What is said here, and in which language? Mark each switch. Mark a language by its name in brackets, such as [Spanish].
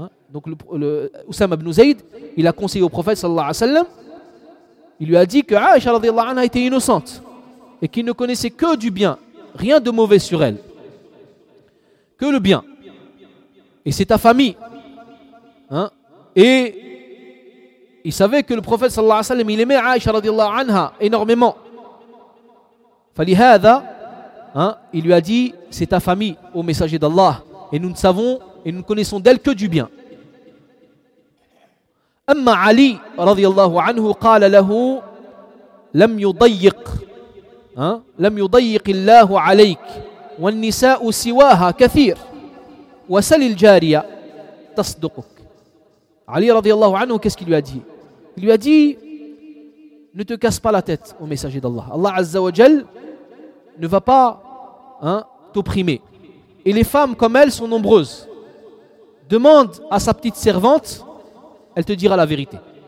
[French] Donc le Usama ibn Zayd, il a conseillé au prophète sallallahu alayhi wa sallam, il lui a dit que Aïcha radiallahu anha était innocente et qu'il ne connaissait que du bien, rien de mauvais sur elle. Que le bien. Et c'est ta famille. Hein? Et il savait que le prophète sallallahu alayhi wa sallam, il aimait Aïcha radiallahu anha énormément. Falihada, hein, il lui a dit, c'est ta famille au messager d'Allah. Et nous ne savons et nous ne connaissons d'elle que du bien. [Arabic] أما علي رضي الله عنه قال له لم يضيق لم يضيق الله عليك والنساء سواها كثير وسل الجارية تصدقك. [French] علي رضي الله عنه qu'est-ce qu'il lui a dit? Il lui a dit, ne te casse pas la tête au messager d'Allah. Allah Azza wa Jal ne va pas t'opprimer. Et les femmes comme elles sont nombreuses. Demande à sa petite servante, elle te dira la vérité.